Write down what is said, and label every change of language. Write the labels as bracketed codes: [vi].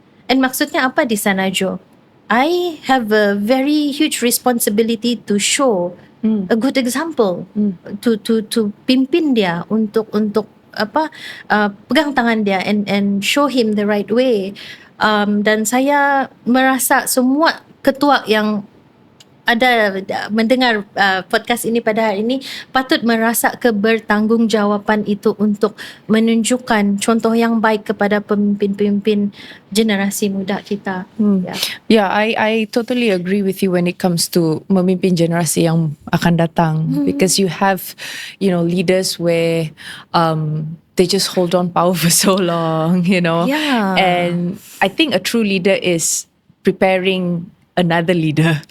[en] And [ms] maksudnya apa di sana, [en] Joe? I have a very huge responsibility to show a good example, to [ms] pimpin dia untuk pegang tangan dia [en] and show him the right way. [ms] Dan saya merasa semua ketua yang ada mendengar podcast ini pada hari ini patut merasa kebertanggungjawaban itu untuk menunjukkan contoh yang baik kepada pemimpin-pemimpin generasi muda kita. [en] I totally agree with you when it comes to [ms] memimpin generasi yang akan datang, [en] because you have leaders where they just hold on power for so long, and I think a true leader is preparing another leader.